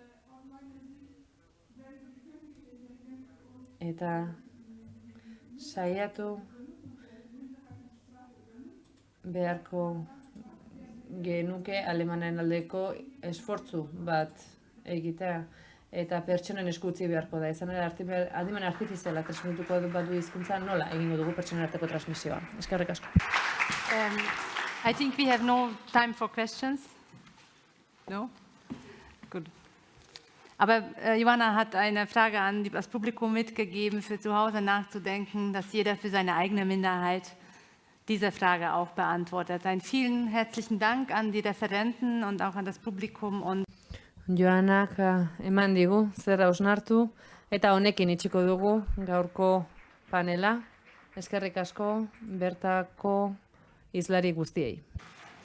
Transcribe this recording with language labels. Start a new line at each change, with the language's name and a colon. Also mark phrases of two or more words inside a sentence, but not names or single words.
Basque: Eta saiatu beharko genuke alemanaen aldeko esfortzu bat egitea, eta pertsonen eskutzi beharko da. Izan ere, adimen artifiziala transmituko badu hizkuntza, nola egingo dugu pertsonen arteko transmisioa. Eskerrik asko.
English: I think we have no time for questions. No?
German: Gut. Aber Johanna hat eine Frage an das Publikum mitgegeben, für zu Hause nachzudenken, dass jeder für seine eigene Minderheit diese Frage auch beantwortet. Einen vielen herzlichen Dank an die Referenten und auch an das Publikum. Und
Basque: Joanak eman digu zer hausnartu, eta honekin itxiko dugu gaurko panela. Eskerrik asko bertako hizlari guztiei.